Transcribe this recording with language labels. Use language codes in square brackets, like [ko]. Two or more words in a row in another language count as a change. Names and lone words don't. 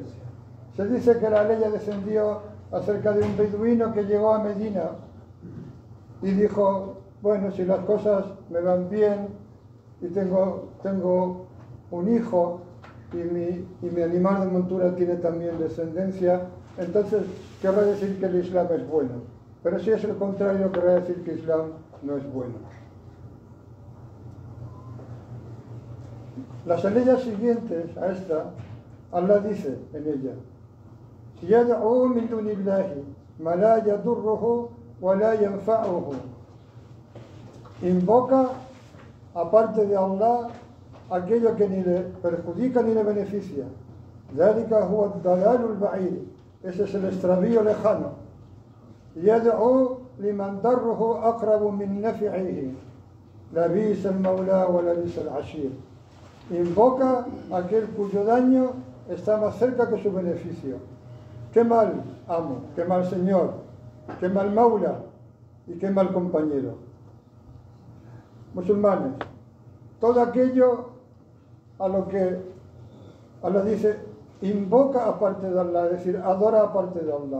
[es] Se dice que la ley descendió acerca de un beduino que llegó a Medina y dijo, bueno, si las cosas me van bien y tengo un hijo y mi animal de montura tiene también descendencia, entonces querrá decir que el Islam es bueno. Pero si es el contrario, querrá decir que el Islam no es bueno. Las aleyas siguientes a esta, Allah dice en ella, [ar] يَدْعُو مِن دُونِ اللَّهِ مَا لَا يَضُرُّهُ وَلَا يَنْفَعُهُ. [es] Invoca, aparte de Allah, aquello que ni le perjudica ni le beneficia. [ar] ذَلِكَ هُوَ الضَّلَالُ الْبَعِيدُ. [es] Ese es el extravío lejano. [ar] يَدْعُو لِمَنْ ضَرُّهُ أَقْرَبُ مِنْ نَفِعِهِ لَبِئْسَ الْمَوْلَى وَلَبِئْسَ الْعَشِيرُ. [es] Invoca a aquel cuyo daño está más cerca que su beneficio. Qué mal amo, qué mal señor, qué mal maula y qué mal compañero. Musulmanes, todo aquello a lo que Allah dice, invoca aparte de Allah, es decir, adora aparte de Allah.